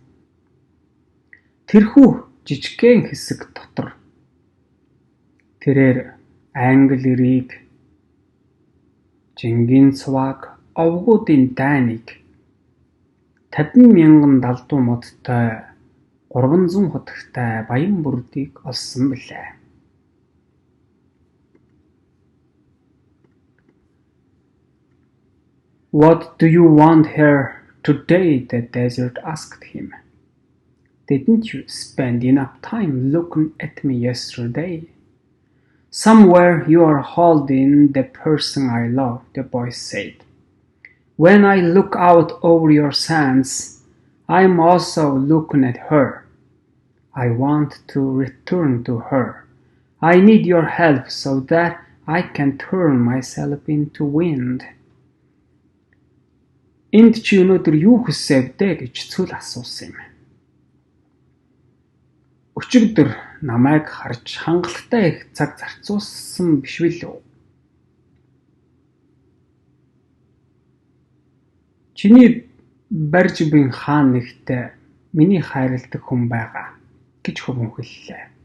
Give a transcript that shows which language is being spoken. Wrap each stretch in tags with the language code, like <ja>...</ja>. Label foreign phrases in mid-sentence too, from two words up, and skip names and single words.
<mn>Тэрхүү жижигхэн хэсэг дотор тэрээр англи эрийг, жингийн цуваг, овгуудын дайныг, 50,000 далдуу модтой, 300 хотогтой баян бүрдийг олсон билээ.</mn> <en>"What do you want here today?" the desert asked him. "Didn't you spend enough time looking at me yesterday?" "Somewhere you are holding the person I love," the boy said. "When I look out over your sands, I am also looking at her. I want to return to her. I need your help so that I can turn myself into wind."</en> <mn>"Энд чи өнөөдөр юу хүсэв дээ?" гэж цүл асуусан юм. "Өчигдөр намайг харж хангалттай их цаг зарцуулсан биш билүү? Чиний барьж буй хаан нэгтээ миний хайрладаг хүн байгаа" гэж хөвөн хэллээ.</mn>